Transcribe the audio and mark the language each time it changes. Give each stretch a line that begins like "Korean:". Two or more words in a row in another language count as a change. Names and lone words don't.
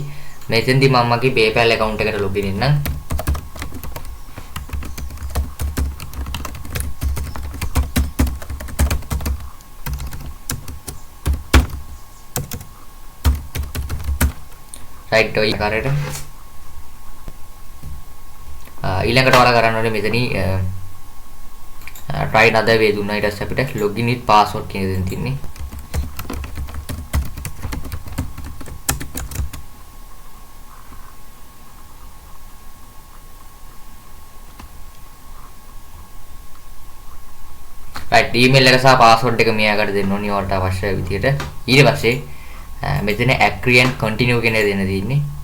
Sinhala: මෙතෙන්දී මම මගේ PayPal account එකට login වෙන්නම්. right ඔය ආකාරයට ඊළඟට ඔයාලා කරන්න ඕනේ මෙතනින්
English: try another way
Sinhala: දුන්නා. ඊට පස්සේ අපිට
English: login with password
Sinhala: කියන දේ තියෙන්නේ. right email එක සහ password එක මෙයාකට දෙන්න ඕනේ ඔයාලට අවශ්‍ය විදිහට. ඊට පස්සේ මෙතන
English: agree and continue
Sinhala: කියන දේ දෙන්න තියෙන්නේ.